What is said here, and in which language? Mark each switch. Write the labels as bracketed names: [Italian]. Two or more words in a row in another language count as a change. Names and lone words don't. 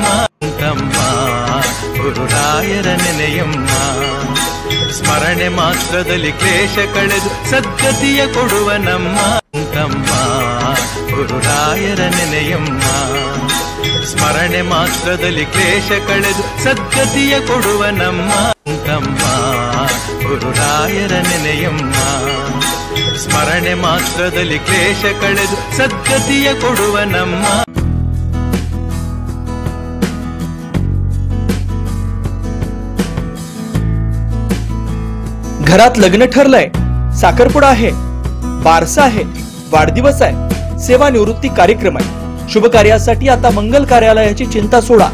[Kannada] ತಮ್ಮ ಗುರುರಾಯರ ನೆನೆಯಮ್ಮ, ಸ್ಮರಣೆ ಮಾತ್ರದಲ್ಲಿ ಕ್ಲೇಶ ಕಳೆದು ಸದ್ಗತಿಯ ಕೊಡುವ ನಮ್ಮ ತಮ್ಮ ಗುರುರಾಯರ ನೆನೆಯಮ್ಮ, ಸ್ಮರಣೆ ಮಾತ್ರದಲ್ಲಿ ಕ್ಲೇಶ ಕಳೆದು ಸದ್ಗತಿಯ ಕೊಡುವ ನಮ್ಮ ತಮ್ಮ ಗುರುರಾಯರ ನೆನೆಯಮ್ಮ, ಸ್ಮರಣೆ ಮಾತ್ರದಲ್ಲಿ ಕ್ಲೇಶ ಕಳೆದು ಸದ್ಗತಿಯ ಕೊಡುವ ನಮ್ಮ। [Marathi] घरात लग्न ठरलंय, साखरपुडा आहे, बारसा आहे, वाढदिवस आहे, सेवानिवृत्ती कार्यक्रम आहे, शुभ कार्यासाठी आता मंगल कार्यालयाची चिंता सोडा।